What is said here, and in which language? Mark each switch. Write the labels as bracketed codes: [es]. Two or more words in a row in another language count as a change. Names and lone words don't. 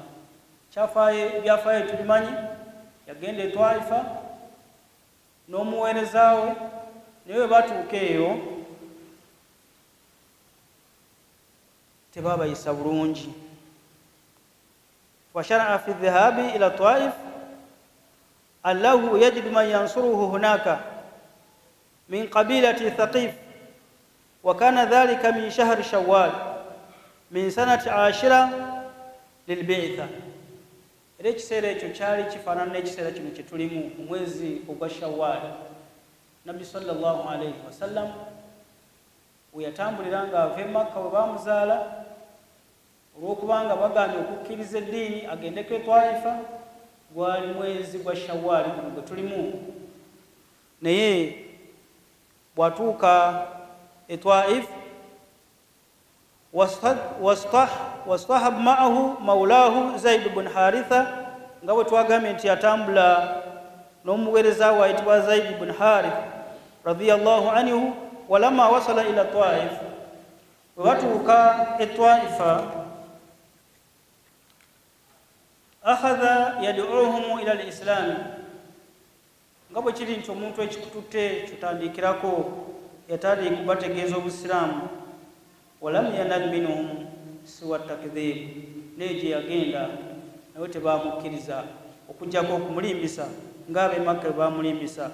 [lg] Byafaayo tubimanyi, yagenda e Taifa n'omuweereza we, naye bwe batuuka eyo tebaabayisa bulungi. [ar] وشرع في ذهابه إلى الطائف لعله يجد من ينصره هناك من قبيلة ثقيف وكان ذلك من شهر شوال من سنة 10 للبعثة. [lg] Era ekiseera ekyo kyali kifaanana n'ekiseera kino kye tulimu, omwezi ogwa Shawwal. Nabbi [ar] صلى الله عليه وسلم [lg] we yatambulira nga ava e Makka we baamuzaala, olw'okubanga bagaanye okukkiriza eddiini agendeko e Taifa, gwali mwezi gwa Shawwal guno gwe tulimu. Naye bw'atuuka e Taif, [ar] واصطحب معه مولاه زيد بن حارثة, [lg] nga bwe twagambye nti yatambula n'omuweereza we ayitibwa Zaid ibn Haritha [ar] رضي الله عنه. ولما وصل إلى الطائف, [lg] bwe batuuka e Taifa, [ar] أخذ يدعوهم إلى الإسلام, [lg] nga bwe kiri nti omuntu ekikututte kyotandikirako, yatandika kubategeeza obusiraamu. [ar] ولم ينل منهم سوى تكذيب, [lg] naye gye yagenda nawe tebaamukkiriza okujjako okumulimbisa ng'ab'e Makka baamulimbisa.